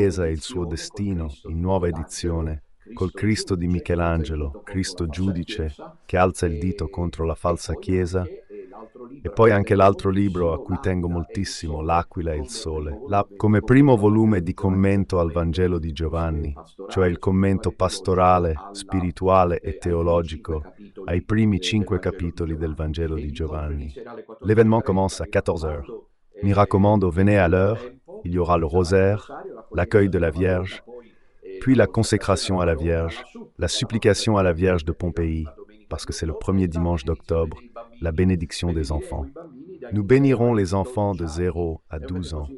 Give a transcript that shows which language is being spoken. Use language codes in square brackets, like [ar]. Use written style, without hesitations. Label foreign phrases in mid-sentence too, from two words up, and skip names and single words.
[it] e il suo destino, in nuova edizione, col Cristo di Michelangelo, Cristo giudice, che alza il dito contro la falsa Chiesa, e poi anche l'altro libro a cui tengo moltissimo, L'Aquila e il Sole, come primo volume di commento al Vangelo di Giovanni, cioè il commento pastorale, spirituale e teologico ai primi 5 capitoli del Vangelo di Giovanni. [fr] L'événement commence à 14h. [it] Mi raccomando, [fr] venez à l'heure, il y aura le rosaire, l'accueil de la Vierge, puis la consécration à la Vierge, la supplication à la Vierge de Pompéi, parce que c'est le premier dimanche d'octobre, la bénédiction des enfants. Nous bénirons les enfants de 0 à 12 ans.